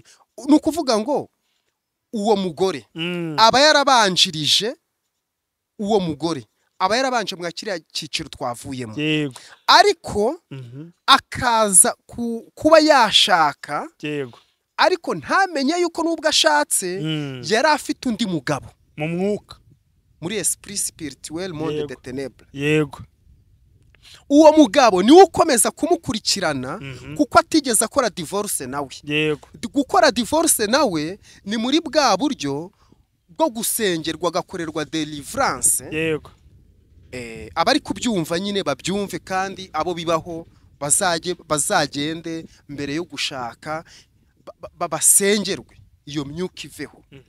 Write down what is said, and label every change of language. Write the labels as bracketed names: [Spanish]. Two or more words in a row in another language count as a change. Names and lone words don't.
[Kinyarwanda] Ni ukuvuga ngo uwo mugore aba yarabanjirije uwo mugore aba yarabanje mwa kiriya cyiciro twavuyemo. Yego. Ariko akaza kuba yashaka. Yego. Ariko ntamenye yuko nubwo ashatse yari afite undi mugabo mu mwuka, [French] muri esprit spirituel monde de ténèbres. [Kinyarwanda] Yego. Uwo mugabo niwe ukomeza kumukurikirana kuko atigeze akora divorce nawe. Yego. Gukora divorce nawe ni muri bwa buryo bwo gusengerwa gakorerwa deliverance. Yego. Abari kubyumva nyine babyumve, kandi abo bibaho bazagende mbere yo gushaka babasengerwe iyo myuka iveho.